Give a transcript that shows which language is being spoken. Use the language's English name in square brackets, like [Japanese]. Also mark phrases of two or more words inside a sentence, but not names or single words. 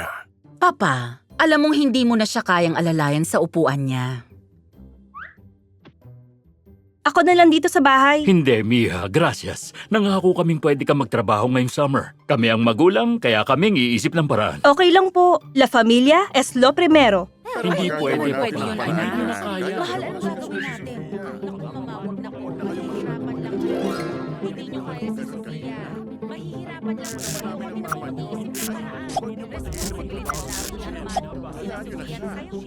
[Filipino] Papa, alam mong hindi mo na siya kayang alalayan sa upuan niya. Ako na lang dito sa bahay. Hindi, Mia. Gracias. Nangako kaming pwede ka magtrabaho ngayong summer. Kami ang magulang, kaya kaming iisip ng paraan. Okay lang po. [Spanish] La familia es lo primero. [Filipino] Hindi pwede. Pwede yun, Hindi anak. na kaya. Mahal, ano gagawin natin? Mamawag na po. Mahihirapan lang siya. Hindi niyo kaya si Sofia. Mahihirapan lang siya. Kami na kayo iniisip ng paraan. Responsibilidad namin ang mano. Sila Sofia at Sachi.